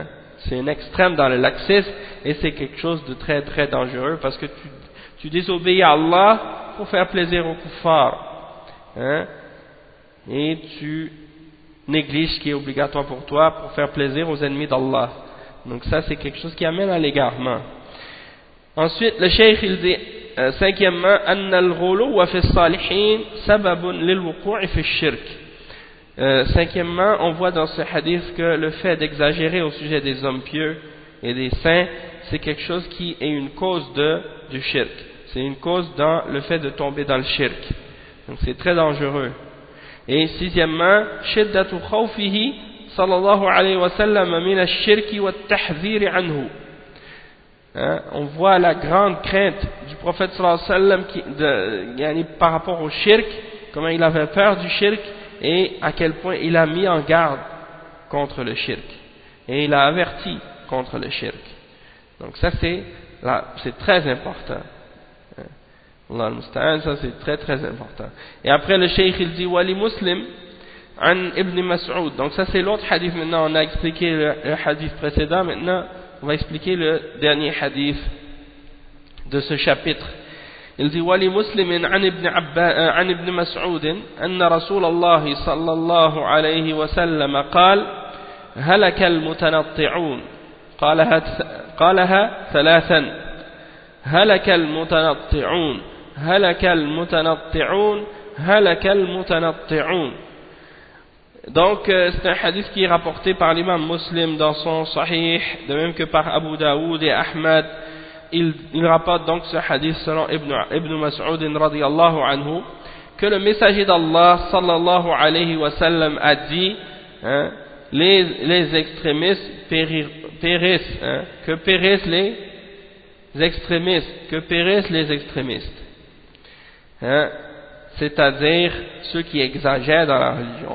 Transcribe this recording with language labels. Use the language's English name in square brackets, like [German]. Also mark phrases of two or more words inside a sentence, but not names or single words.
[French] C'est un extrême dans le laxisme et c'est quelque chose de très très dangereux, parce que tu désobéis à Allah pour faire plaisir aux kuffars, hein, et tu négliges ce qui est obligatoire pour toi pour faire plaisir aux ennemis d'Allah. Donc ça c'est quelque chose qui amène à l'égarement. Ensuite le cheikh il dit cinquièmement, [Arabic] أن الغلو في الصالحين سبب للوقوع في الشرك. [French] Cinquièmement, on voit dans ce hadith que le fait d'exagérer au sujet des hommes pieux et des saints, c'est quelque chose qui est une cause du shirk. C'est une cause dans le fait de tomber dans le shirk. Donc c'est très dangereux. Et sixièmement, [Arabic] شدة خوفه صلى الله عليه وسلم من الشرك والتحذير عنه. [French] On voit la grande crainte du prophète [Arabic] صلى الله عليه وسلم [French] par rapport au shirk, comment il avait peur du shirk et à quel point il a mis en garde contre le shirk et il a averti contre le shirk. Donc ça c'est très important. [Arabic] الله المستعان, [French] ça c'est très très important. Et après le cheikh il dit [Arabic] ولمسلم عن ابن مسعود. [French] Donc ça c'est l'autre hadith. Maintenant on a expliqué le hadith précédent, maintenant on va expliquer le dernier hadith de ce chapitre. Il dit [Arabic] ولمسلم عن ابن مسعود أن رسول الله صلى الله عليه وسلم قال هلك المتنطعون قالها ثلاثا هلك المتنطعون هلك المتنطعون هلك المتنطعون. [French] Donc c'est un hadith qui est rapporté par l'imam Muslim dans son Sahih, de même que par Abu Daoud et Ahmad. Il rapporte donc ce hadith selon Ibn Mas'ud [Arabic] رضي الله عنه, [French] que le messager d'Allah [Arabic] صلى الله عليه وسلم [French] a dit, hein, les extrémistes périssent, hein, que périssent les extrémistes, hein, c'est-à-dire ceux qui exagèrent dans la religion.